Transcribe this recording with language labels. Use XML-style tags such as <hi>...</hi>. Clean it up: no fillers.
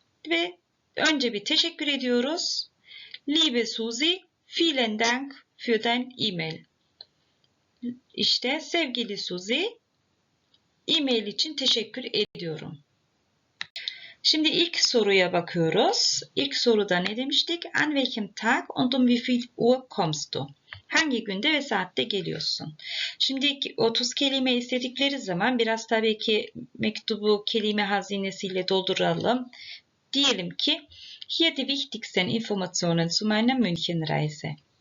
<tr>Ve önce bir teşekkür ediyoruz.</tr> <de>Liebe Susi, vielen Dank für dein E-Mail.</de> <tr>İşte sevgili Suzi, e-mail için teşekkür ediyorum. Şimdi ilk soruya bakıyoruz. İlk soruda ne demiştik?</tr> <de>An welchem Tag und um wie viel Uhr kommst du?</de> <tr>Hangi günde ve saatte geliyorsun? Şimdi 30 kelime istedikleri zaman biraz tabii ki mektubu kelime hazinesiyle dolduralım. Diyelim ki</tr> <de>hier die wichtigsten Informationen zu meiner München-Reise.</de>